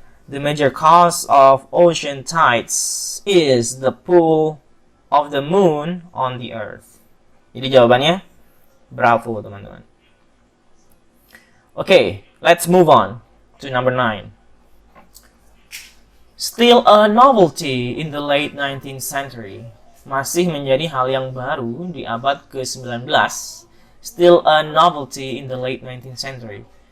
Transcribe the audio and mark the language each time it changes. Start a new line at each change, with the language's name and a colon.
English: The major cause of ocean tides is the pull of the moon on the earth.
Indonesian: Jadi jawabannya Bravo, teman-teman.
English: Okay, let's move on to number 9. Still a novelty in the late 19th century.
Indonesian: Masih menjadi hal yang baru di abad ke-19.
English: Still a novelty in the late 19th century.